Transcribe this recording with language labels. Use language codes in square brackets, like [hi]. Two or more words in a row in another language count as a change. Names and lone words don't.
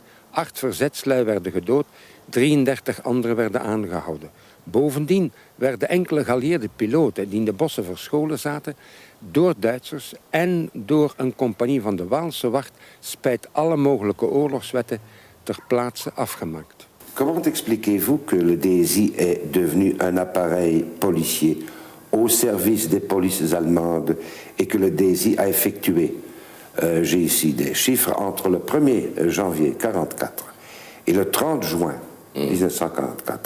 [nl] 8 verzetslui werden gedood, 33 anderen werden aangehouden. Bovendien werden enkele geallieerde piloten die in de bossen verscholen zaten door Duitsers en door een compagnie van de Waalse wacht spijt alle mogelijke oorlogswetten ter plaatse afgemaakt. [fr] Comment expliquez-vous que le DSI est devenu un appareil policier au service des polices allemandes et que le DSI a effectué. J'ai ici des chiffres entre le 1er janvier 1944 et le 30 juin 1944.